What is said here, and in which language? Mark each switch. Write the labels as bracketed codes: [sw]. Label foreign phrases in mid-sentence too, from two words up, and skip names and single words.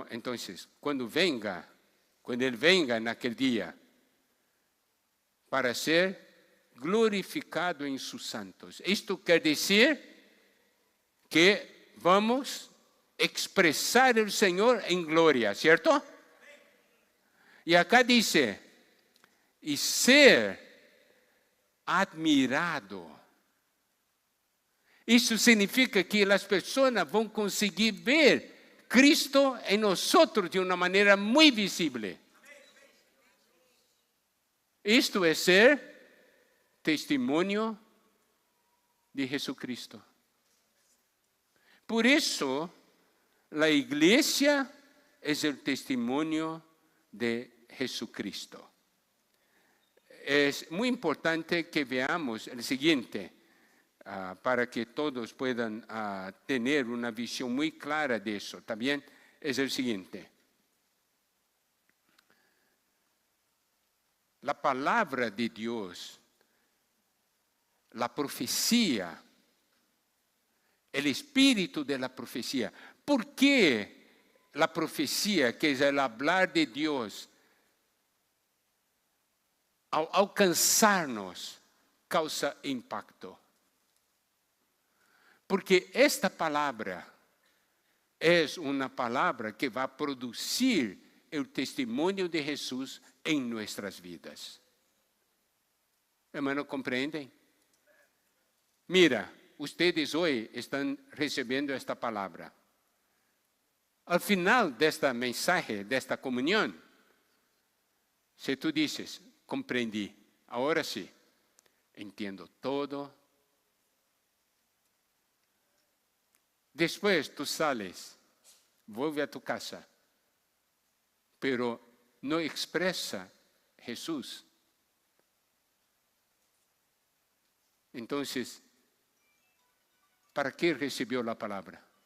[es] Entonces, cuando Él venga en aquel día, para ser glorificado en sus santos. Esto quiere decir que vamos expresar el Señor en gloria, ¿cierto? Y acá dice, y ser admirado. [pt] Isso significa que as pessoas vão conseguir ver Cristo em nós de uma maneira muito visível. Isto é ser testemunho de Jesucristo. Por isso, a igreja é o testemunho de Jesucristo. É muito importante [es] que veamos o seguinte, para que todos puedan tener una visión muy clara de eso. También es el siguiente. La palabra de Dios, la profecía, el espíritu de la profecía. ¿Por qué la profecía, que es el hablar de Dios, al alcanzarnos, causa impacto? [pt] Porque esta palavra é uma palavra que vai produzir o testemunho de Jesus em nossas vidas. Hermano, compreendem? [es] Mira, ustedes [pt] hoje estão recebendo esta palavra. [es] Al final [pt] desta mensagem, desta comunhão, se tu dizes, compreendi, agora sim, entendo todo. [es] Después tú sales, vuelve a tu casa, pero no expresa Jesús. Entonces, ¿para qué recibió la palabra?